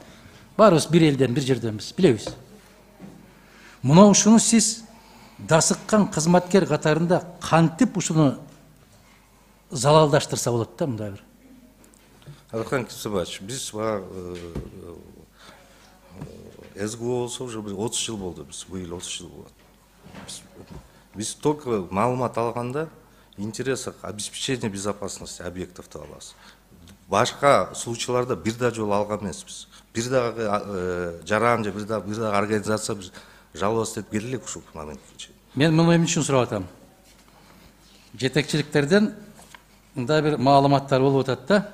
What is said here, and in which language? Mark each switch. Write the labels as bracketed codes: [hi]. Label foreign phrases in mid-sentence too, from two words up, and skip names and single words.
[ky] Баарыбыз бир элден, бир жерденбиз, билебиз. Мына ушуну сиз дасыккан кызматкер катарында кантип ушуну залалдаштырса болот да мындай бир. Алихан Кесебаевич, биз СГУ болсо уже 30 жыл болду, биз быйыл 30 жыл болот. Биз только маалымат алганда [ru] интересах обеспечения безопасности объектов [ky] алабыз. Башка случайларда бир да жолу алган эмеспиз. Бир дагы жаран же бир дагы организация биз жалоба деп келдик ушул моментке чейин. Мен муну эмне үчүн сурап атам? Жетекчиликтерден мындай бир маалыматтар болуп атат да.